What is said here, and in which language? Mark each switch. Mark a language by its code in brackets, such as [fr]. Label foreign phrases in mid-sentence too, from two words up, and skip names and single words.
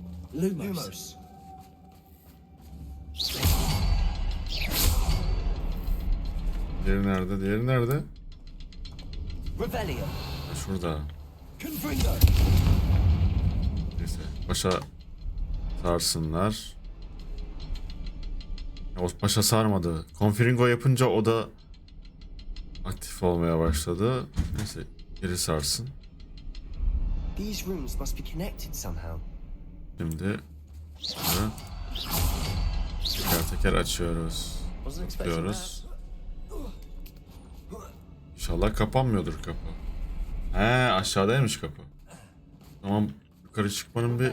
[tr] Lumos. Diğeri nerede? Diğeri nerede? Revelio. Şurada. Confringo. Neyse. Başa sarsınlar. O başa sarmadı. Confringo yapınca o da aktif olmaya başladı. Neyse. Geri sarsın. [en] These rooms must be connected somehow. [tr] Şimdi bunu teker teker açıyoruz. Tıklıyoruz. İnşallah kapanmıyordur kapı. He, aşağıdaymış kapı. Tamam, yukarı çıkmanın bir...